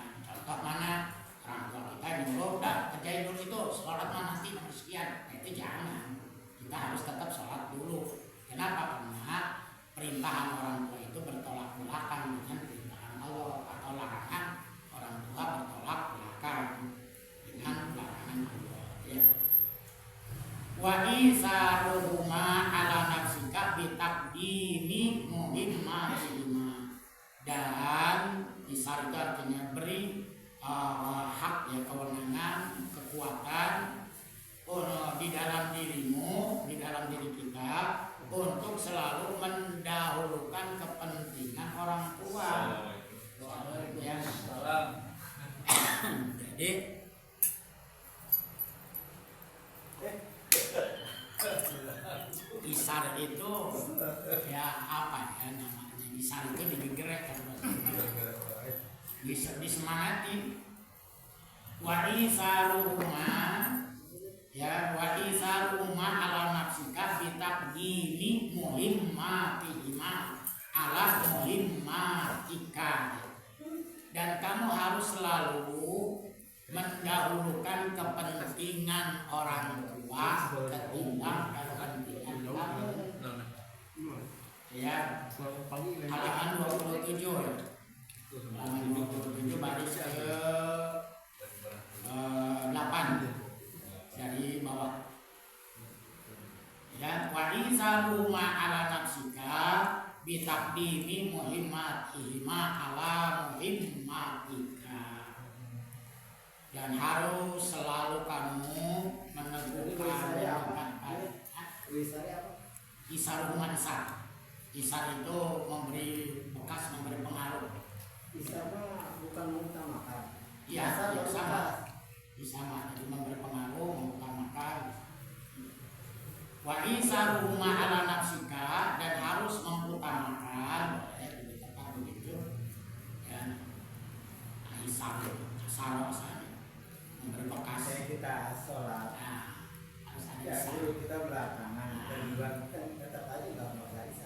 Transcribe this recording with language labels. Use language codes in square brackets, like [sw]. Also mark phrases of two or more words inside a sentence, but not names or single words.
[id] Contoh mana, orang tua kita nyuruh dah kerjain dulu itu, sholat mah nanti nomor sekian, itu jangan. Kita harus tetap sholat dulu. Kenapa? Karena perintahan orang tua itu bertolak belakang dengan perintahan Allah, atau larangan orang tua bertolak belakang dengan larangan Allah ya. [ar] وآثرهما على نفسك بتقديم مهماتهما, [id] dan isar itu artinya beri hak ya, kewenangan, kekuatan di dalam dirimu, di dalam diri kita, untuk selalu mendahulukan kepentingan orang tua ya. Jadi isar itu ya apa ya namanya, isar itu digerak kan, disemangati. [ar] وآثرهما يا وآثرهما على نفسك بتقديم مهماتهما على مهماتك, [id] dan kamu harus selalu mendahulukan kepentingan orang tua ketimbang kepentingan kamu ya. Halaman 27 ya. Halaman 27 baris ke 8 dari bawah ya. [ar] وآثرهما على نفسك بتقديم مهماتهما على مهماتك, [id] dan harus selalu kamu meneguhkan isaruma. Isar itu memberi bekas, memberi pengaruh. Isar bukan mengutamakan. Iya, ya, sama. Jadi memberi pengaruh, mengutamakan. [ar] وآثرهما على نفسك, [id] dan harus mengutamakan lebih tepat begitu ya. Isar memberi bekas. Kita sholat. Nah, harus ada Ya, isar. dulu kita belakangan, kedua kita tetap aja nggak mau isar.